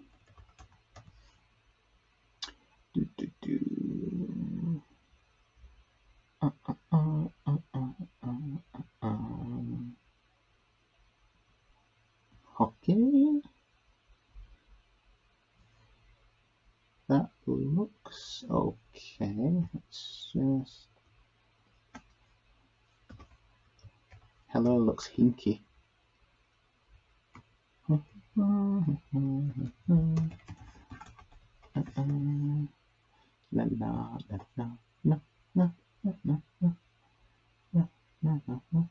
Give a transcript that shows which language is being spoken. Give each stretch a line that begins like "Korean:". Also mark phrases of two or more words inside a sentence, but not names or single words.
English: Okay, that looks okay. Let's just hello looks hinky. La la la la la la la la la la la.